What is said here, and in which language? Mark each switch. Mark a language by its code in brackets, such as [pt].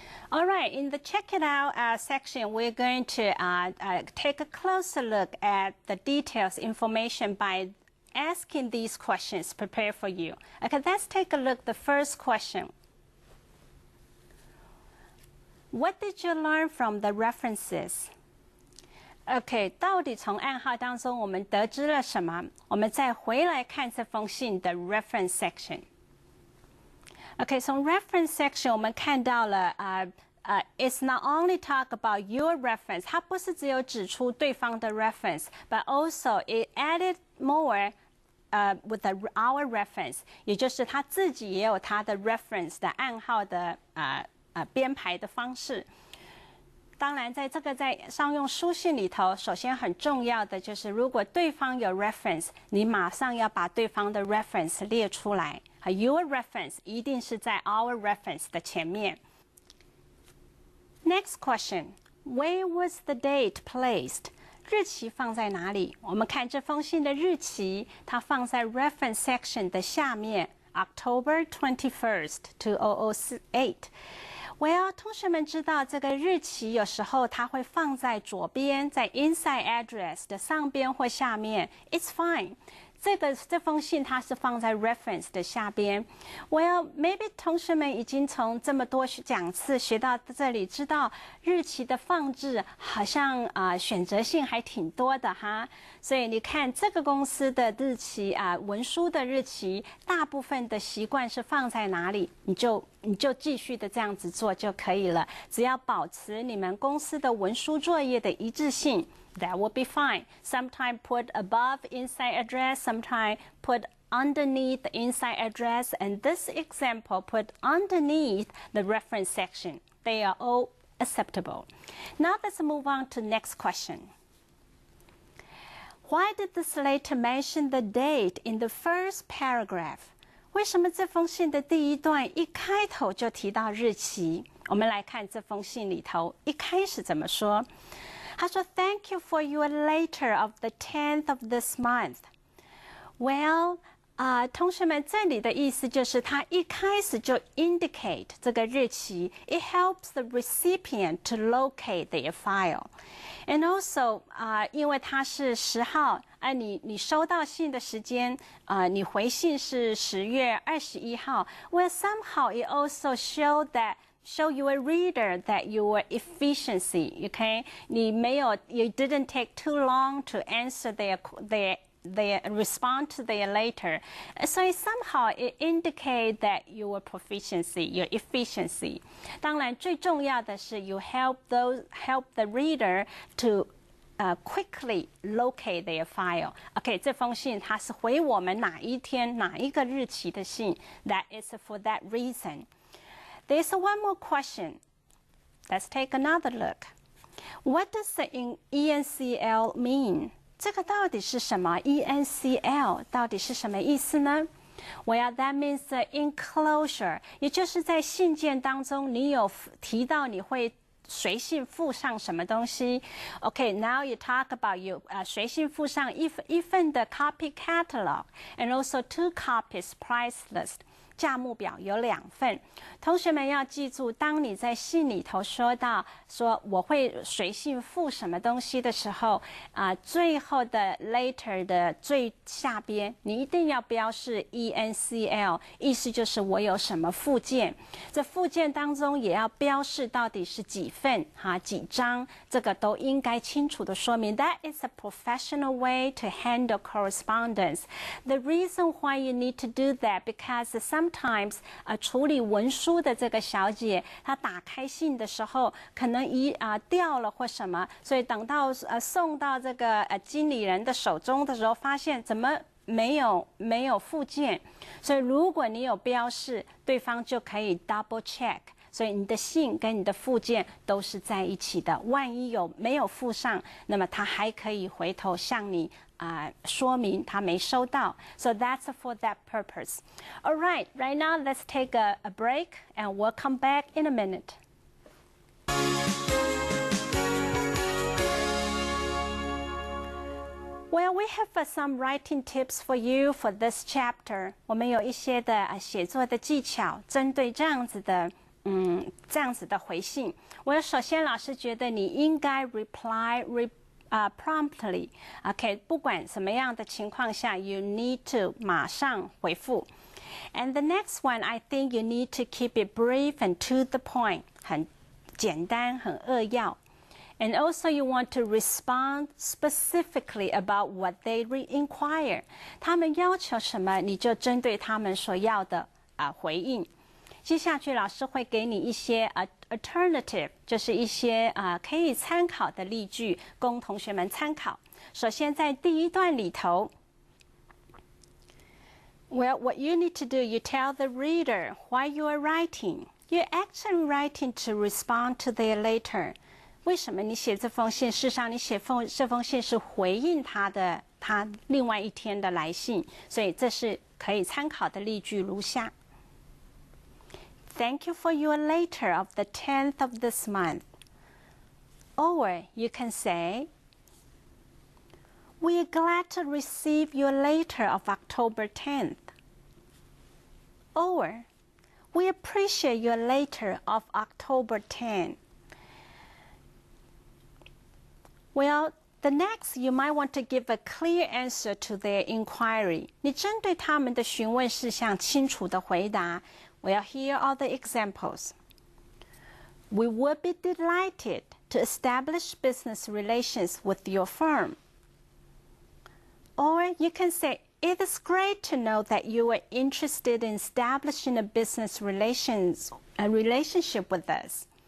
[en] All right, in the check it out section, we're going to take a closer look at the details information by asking these questions prepared for you. Okay, let's take a look. The first question. What did you learn from the references? [zh] OK， 到底从暗号当中我们得知了什么？我们再回来看这封信的 reference section。OK， 从 reference section 我们看到了 [en] it's not only talk about your reference， [zh] 它不是只有指出对方的 reference， [en] but also it added more with our reference， [zh] 也就是他自己也有他的 reference 的暗号的编排的方式。当然，在商用书信里头，首先很重要的就是，如果对方有 reference， 你马上要把对方的 reference 列出来。 [en] Your reference [zh] 一定是在 [en] our reference [zh] 的前面。 [en] Next question, where was the date placed? [zh] 日期放在哪里？我们看这封信的日期，它放在 reference section 的下面 ，October 21st, 2008。 Well， 同学们知道这个日期有时候它会放在左边，在 inside address 的上边或下面。 [en] It's fine。 [zh] 这封信它是放在 reference 的下边。 [en] Well, maybe [zh] 同学们已经从这么多讲次学到这里，知道日期的放置好像选择性还挺多的哈。所以你看这个公司的日期文书的日期，大部分的习惯是放在哪里，你就继续的这样子做就可以了。只要保持你们公司的文书作业的一致性。 [en] That will be fine. Sometimes put above inside address, sometimes put underneath the inside address, and this example put underneath the reference section. They are all acceptable. Now let's move on to next question. Why did this letter mention the date in the first paragraph? [zh] 为什么这封信的第一段一开头就提到日期？我们来看这封信里头一开始怎么说。他说 [en] Thank you for your letter of the 10th of this month. Well, [zh] 同学们这里的意思就是他一开始就 indicate 这个日期 [en] It helps the recipient to locate their file. And also, [zh] 因为它是10号，你收到信的时间，你回信是10月21号。 [en] Well, somehow it also show your reader that your efficiency, okay? You didn't take too long to answer their their respond to their later. So somehow it indicates that your proficiency, your efficiency. [zh] 当然，最重要的是 [en] you help the reader to quickly locate their file. [zh] OK， 这封信它是回我们哪一天哪一个日期的信 ？ [en] That is for that reason. There's one more question. Let's take another look. What does the ENCL mean? [zh] 这个到底是什么 ？ENCL 到底是什么意思呢？ [en] Well, that means the enclosure， [zh] 也就是在信件当中，你有提到你会随信附上什么东西 ？ [en] Okay, now you talk about you [zh] 随信附上一份的 [en] copy catalog and also 2 copies price list。 [zh] 价目表有2份，同学们要记住，当你在信里头说到说我会随信附什么东西的时候，最后的 later 的最下边，你一定要标示 ENCL， 意思就是我有什么附件。这附件当中也要标示到底是几份几张，这个都应该清楚的说明。 [en] That is a professional way to handle correspondence. The reason why you need to do that because sometimes [zh] 处理文书的这个小姐，她打开信的时候，可能掉了或什么，所以等到送到这个经理人的手中的时候，发现怎么没有附件，所以如果你有标示，对方就可以 [en] double check。 [zh] 所以你的信跟你的附件都是在一起的，万一没有附上，那么他还可以回头向你说明他没收到。 [en] So that's for that purpose. All right, right now let's take a break and we'll come back in a minute. Well, we have some writing tips for you for this chapter. [zh] 我们有一些的写作的技巧，针对这样子的回信。首先老师觉得你应该 [en] reply promptly. [zh] OK， 不管什么样的情况下 ， [en] you need to [zh] 马上回复。 [en] And the next one, I think you need to keep it brief and to the point， [zh] 很简单，很扼要。 [en] And also you want to respond specifically about what they inquire. [zh] 他们要求什么，你就针对他们所要的回应。接下去老师会给你一些alternative， 就是一些可以参考的例句，供同学们参考。首先在第一段里头 [en] ，Well, what you need to do, you tell the reader why you are writing. You're actually writing to respond to their letter. [zh] 为什么你写这封信？事实上，你写这封信是回应他另外一天的来信，所以这是可以参考的例句如下。 [en] Thank you for your letter of the 10th of this month. Or you can say, We are glad to receive your letter of October 10th. Or, We appreciate your letter of October 10th. Well, the next, you might want to give a clear answer to their inquiry. [zh] 你针对他们的询问事项清楚的回答。 [en] Well, here are the examples. We would be delighted to establish business relations with your firm. Or you can say, it is great to know that you are interested in establishing a business relationship with us.